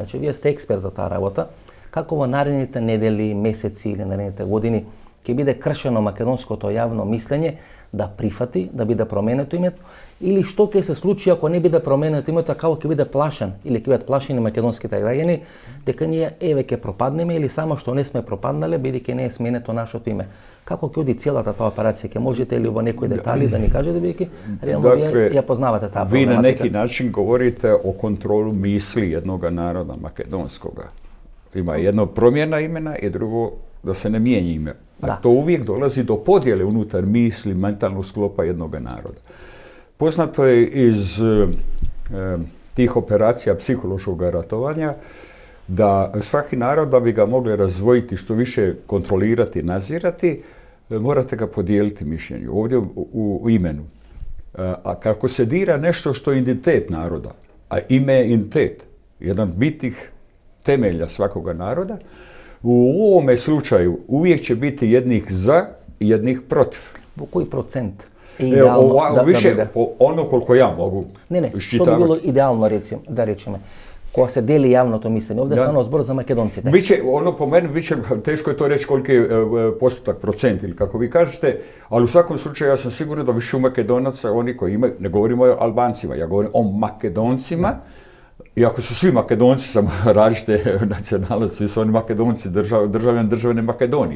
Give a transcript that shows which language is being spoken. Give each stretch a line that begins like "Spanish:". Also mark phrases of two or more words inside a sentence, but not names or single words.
Macedonian: Значи, вие сте експерт за таа работа. Како во наредните недели, месеци или наредните години ќе биде кршено македонското јавно мислење да прифати, да биде променето името, или што ќе се случи ако не биде променето името, како ќе биде плашен или ќе бидат плашени македонските граѓани дека ние еве ќе пропаднеме или само што не сме пропаднале бидејќи не е сменето нашето име. Како ќе оди целата таа операција? Ќе можете ли во некои детали да ни кажете бидејќи реално вие ја познавате таа проблематика? Ви на неки проблематика?
Croatian: начин govorite o kontrolu misli jednoga naroda makedonskoga. Ima jedno promjena imena i drugo da se ne mijenja ime. A Da. to uvijek dolazi do podjele unutar misli, mentalnog sklopa jednog naroda. Poznato je iz tih operacija psihološkog ratovanja da svaki narod, da bi ga mogli razvojiti, što više kontrolirati, nadzirati, morate ga podijeliti mišljenju. Ovdje u imenu. A kako se dira nešto što je identitet naroda, a ime je identitet, jedan bitnih temelja svakoga naroda, u ovome slučaju uvijek će biti jednih za i jednih protiv.
Macedonian: Во кој процент е идеално
Croatian: Više,
Macedonian: биде?
Croatian: ono koliko ja mogu
Macedonian: Не, што би
Croatian: iščitavati.
Macedonian: било идеално да речеме, кога се дели јавното мислење? Овде станува збор за македонците.
Croatian: Biće, ono po meni, teško je to reći koliki je postotak, procent ili kako vi kažete, ali u svakom slučaju ja sam siguran da više u Makedonaca, oni koji imaju, ne govorimo o Albancima, ja govorim o Makedoncima, iako su svi Makedonci, samo različite nacionalnosti, svi su oni Makedonci, državljani državne Makedonije.